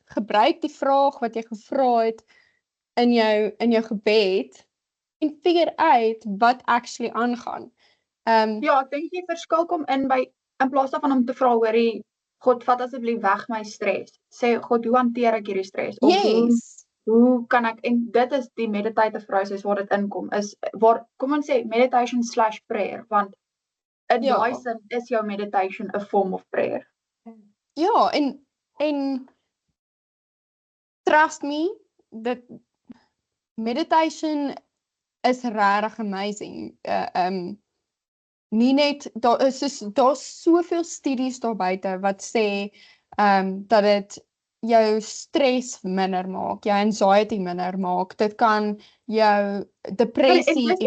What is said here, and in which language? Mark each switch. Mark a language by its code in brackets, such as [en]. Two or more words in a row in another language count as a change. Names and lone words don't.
[af] Gebruik die vraag wat jy gevra het in jou gebed en figure uit wat actually aangaan. Ja, ek dink die verskil kom in plaas daarvan om te vra, hoorie, God, vat asseblief weg my stres. Sê, God, hoe hanteer ek hierdie stres? Of yes. Hoe kan ek, en dit is die meditative process waar dit inkom, kom ons sê, [en] meditation/prayer, [af] want in daai sin is jou meditation 'n [en] form of prayer. [af] Ja, en [en] trust me, that meditation is regtig amazing. [af] Nie net, daar's soveel studies daar buite wat sê dat dit jou stres minder maak, jou anxiety minder maak, dit kan jou depressie improve.